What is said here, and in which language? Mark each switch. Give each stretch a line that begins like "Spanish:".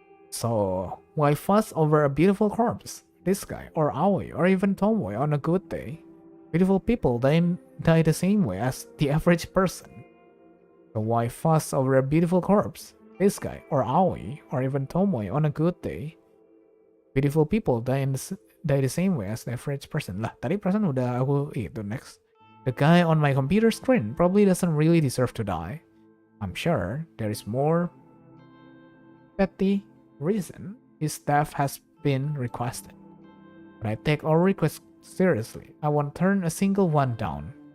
English: So, why fuss over a beautiful corpse? This guy, or Aoi, or even Tomoe on a good day. Beautiful people die the same way as the average person. So why fuss over a beautiful corpse? This guy, or Aoi, or even Tomoe on a good day. Beautiful people die the same way as the average person.
Indonesian: Lah, tadi perasaan udah aku itu next.
English: The guy on my computer screen probably doesn't really deserve to die. I'm sure there is more petty reason his death has been requested. But I take all requests seriously. I won't turn a single one down.